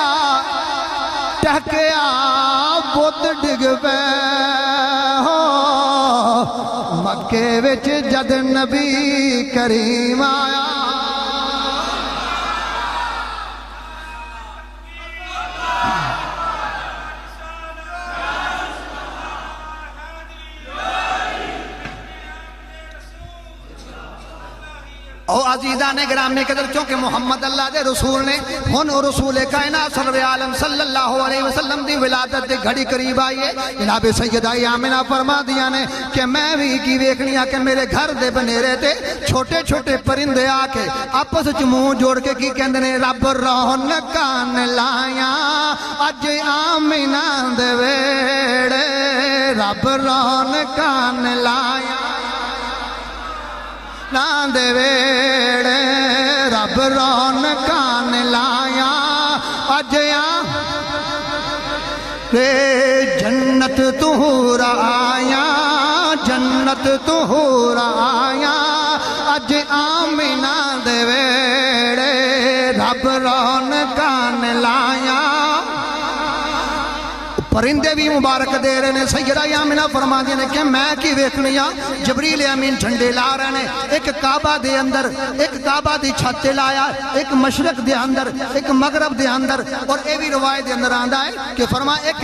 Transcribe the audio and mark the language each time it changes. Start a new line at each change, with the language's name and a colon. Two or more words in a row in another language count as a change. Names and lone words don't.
Punjabi: ٹہکیا بت ڈگ پے ہو مکے وچ جد نبی کریم آیا او عزیزان گرامی قدر چونکہ محمد اللہ دے رسول نے ہن رسول کائنات سرور عالم
Arabic: صلی اللہ علیہ وسلم
Punjabi: دی ولادت دے گھڑی قریب آئی ہے جناب سیدہ آمنہ فرما دیا نے کہ میں بھی کی ویکھنیاں کہ میرے گھر دے بنیرے تے چھوٹے چھوٹے پرندے آ کے آپس وچ منہ جوڑ کے کی کہندے نے رب رونقاں لایا اج آمنہ دے ویڑے رب رونقاں لایا نان دے ویڑے رب رونقاں لایا اج رے جنت تہور آیا جنت تہور آیا اج آمنہ دے ویڑے رب رونقاں لایا پرندے بھی مبارک دے رہے ہیں سیدہ آمنہ فرما دیا نے کہ میں کی ویکھنیاں جبریل امین جھنڈے لا رہے ہیں ایک کعبہ دے اندر ایک کعبہ دی چھت لایا ایک مشرق دے اندر ایک مغرب دے اندر اور اے بھی روایت دے اندر آندا ہے کہ فرما ایک